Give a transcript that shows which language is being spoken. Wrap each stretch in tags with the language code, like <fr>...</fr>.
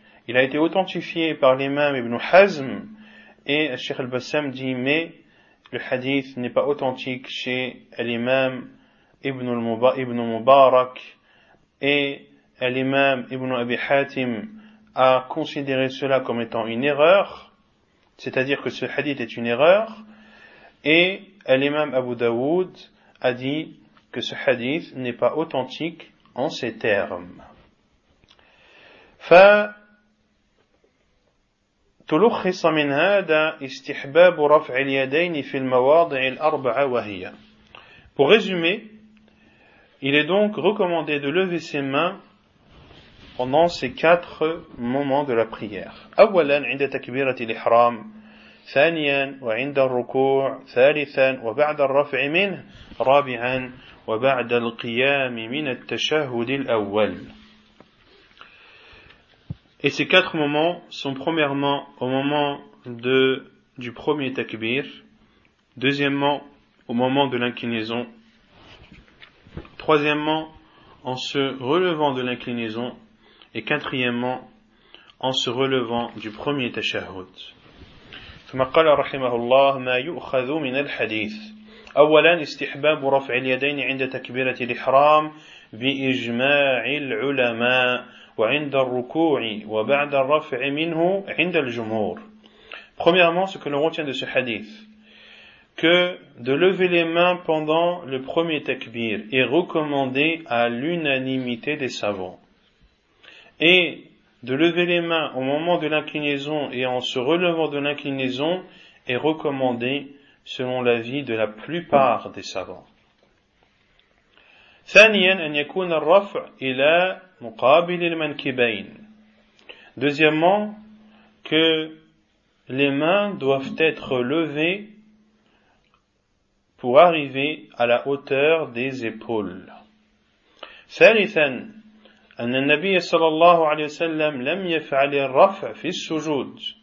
<fr>Il a été authentifié par l'imam Ibn Hazm et Cheikh al-Bassam dit « Mais le hadith n'est pas authentique chez l'imam Ibn Mubarak et l'imam Ibn Abi Hatim a considéré cela comme étant une erreur, c'est-à-dire que ce hadith est une erreur, et l'imam Abu Daoud a dit que ce hadith n'est pas authentique en ces termes.</fr> <ar>Fa تلخص من هذا استحباب رفع اليدين في المواضع الأربعة وهي.</ar> <fr>Pour résumer, il est donc recommandé de lever ses mains pendant ces quatre moments de la prière.</fr> <ar>أولا عند تكبيرة الإحرام، ثانيا وعند الركوع، ثالثا وبعد الرفع منه، رابعا وبعد القيام من التشهد الأول.</ar> <fr>Et ces quatre moments sont premièrement au moment du premier takbir, deuxièmement au moment de l'inclinaison, troisièmement en se relevant de l'inclinaison, et quatrièmement en se relevant du premier tashahhud.</fr> <ar>ثم قال رحمه الله ما يؤخذ من الحديث أولا استحباب رفع اليدين عند تكبيرة الإحرام بإجماع العلماء وعند الركوع وبعد الرفع منه عند الجمهور.</ar> <fr>Premièrement, ce que l'on retient de ce hadith, que de lever les mains pendant le premier takbir est recommandé à l'unanimité des savants. Et de lever les mains au moment de l'inclinaison et en se relevant de l'inclinaison est recommandé selon l'avis de la plupart des savants.</fr> <ar>ثانياً أن يكون الرفع إلى مقابل المنكبين.</ar> <fr>Deuxièmement, que les mains doivent être levées pour arriver à la hauteur des épaules.</fr> <ar>ثالثاً أن النبي صلى الله عليه وسلم لم يفعل الرفع في السجود.</ar>